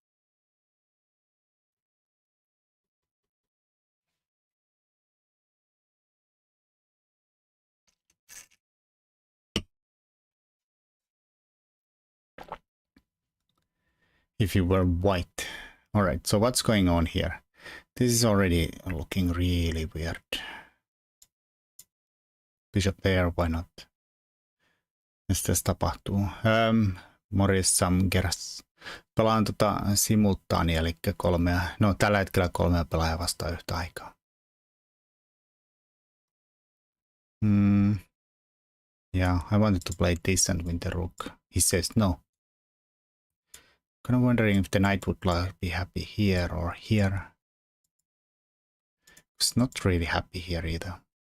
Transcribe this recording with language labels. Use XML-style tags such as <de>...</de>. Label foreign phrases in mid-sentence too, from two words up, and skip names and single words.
<en>If you were white. Alright, so what's going on here? This is already looking really weird. Bishop there, why not?</en> <fi>Mitä tässä tapahtuu? Morjes Samgeras. Pelaan simultaania, eli tällä hetkellä 3 pelaajaa vastaan yhtä aikaa.</fi> <en>Yeah, I wanted to play this and win the rook. He says no. Kind of wondering if the knight would be happy here or here. It's not really happy here either.</en>